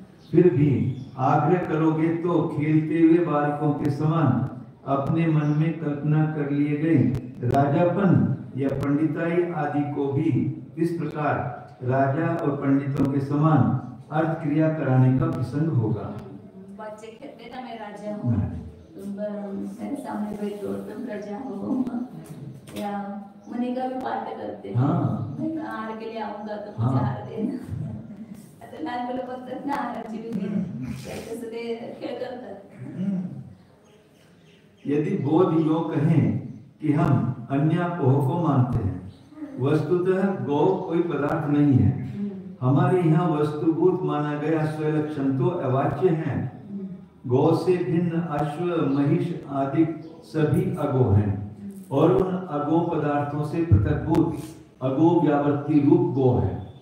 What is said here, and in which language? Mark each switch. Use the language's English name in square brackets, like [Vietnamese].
[Hindi] फिर भी आग्रह करोगे तो खेलते हुए बालकों के समान अपने मन में कल्पना कर लिए गए राजापन या पंडिताई आदि को भी इस प्रकार राजा और पंडितों के समान अर्थ क्रिया कराने का प्रसंग होगा। बच्चे कहते ना मैं राजा हूँ, तुम मेरे सामने बैठो, तुम प्रजा हो, या मुनि का भी पाठ करते हैं। हाँ। मैं आहार के लिए आऊंगा तो मुझे आहार देना। [Marathi] आता लहान मुलं बघतात ना आहाराची विधी, तसं ते खेळ करतात। [Hindi] यदि बोध यो कहें कि हम अन्यापोह को मानते हैं, वस्तुतः गौ कोई पदार्थ नहीं है। हमारे यहाँ वस्तुभूत माना गया स्वलक्षण तो अवाच्य है। गौ से भिन्न अश्व महिष आदि सभी अगो हैं और उन अगो पदार्थों से पृथकभूत अगो व्यावृत्ति रूप गो है।